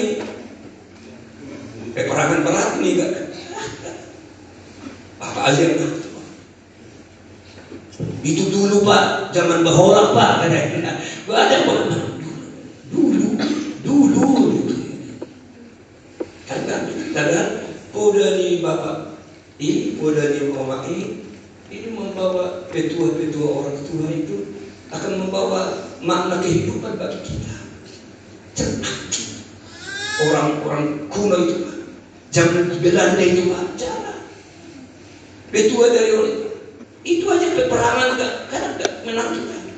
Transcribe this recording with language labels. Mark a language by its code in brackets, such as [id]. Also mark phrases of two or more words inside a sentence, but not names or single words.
[id] Peperangan berat ini kan. Apa aja yang itu dulu Pak, zaman Bahorak Pak, katanya. Ada mana? Dulu. Karena [bbc] poda ni [id] bapak ini, [bbc] poda ni [id] mama ini membawa petua-petua orang tua itu akan membawa makna kehidupan bagi kita. Jangan orang-orang kuno itu Pak, zaman Belanda itu Pak, jangan. Petua dari orang itu aja peperangan kadang menang kita.